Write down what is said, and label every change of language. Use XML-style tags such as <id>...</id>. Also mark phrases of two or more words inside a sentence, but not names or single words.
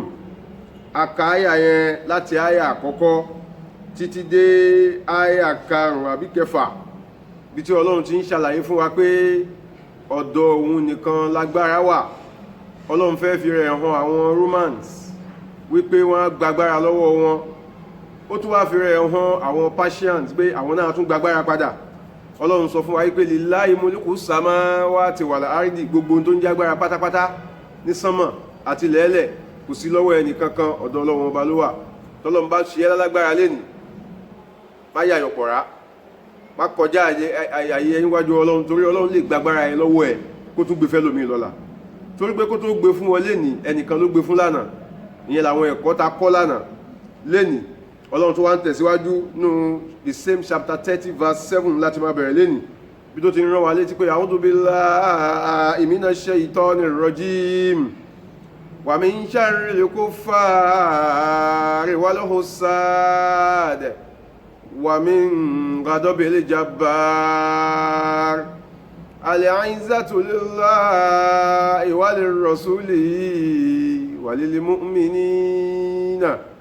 <yo>Aka àyà yẹn láti àyà àkọ́kọ́ títí dé àyà karùn-ún àbí kẹfà, bí tí Ọlọ́run ti ń ṣàlàyé fún wa pé ọ̀dọ̀ òun nìkan lágbára wà. Ọlọ́run fẹ́ fi rẹ̀ hàn àwọn Romans wípé wọ́n gbàgbára lọ́wọ́ wọn, ó tún wá fi rẹ̀ hàn àwọn Persians pé àwọn náà tún gbàgbára padà. Ọlọ́run sọ fún wa wípé</yo> <ar>لله ملك السماوات والأرض,</ar> <yo>gbogbo tó ń jágbára pátápátá ní sánmọ̀ àti lẹ́lẹ̀ kò sí lọ́wọ́ ẹni kankan, ọ̀dọ̀ Ọlọ́run Ọba ló wà. tọ́lọ́run bá ṣe lálágbára lẹ́ni, má yà yọ̀pọ̀rá, má kọjá àyè níwájú Ọlọ́run, torí Ọlọ́run lè gbàgbára ẹ lọ́wọ́ ẹ kó tún gbé fẹ́ lómi lọ́la, torí pé kó tó gbé fún wọn lẹ́ni ẹnìkan ló gbé fún lánàá. ìyẹn làwọn ẹ̀kọ́ ta kọ́ lánàá. lẹ́ni Ọlọ́run tó wá ń tẹ̀síwájú nínú</yo> <en>the same chapter 30 verse 7</en> <yo>láti máa bẹ̀rẹ̀ lẹ́ni, bí tó ti rán wa létí pé</yo> <ar>أعوذ بالله من الشيطان الرجيم ومن شر الكفار والحساد ومن غضب الجبار العزة لله وللرسول وللمؤمنين</ar>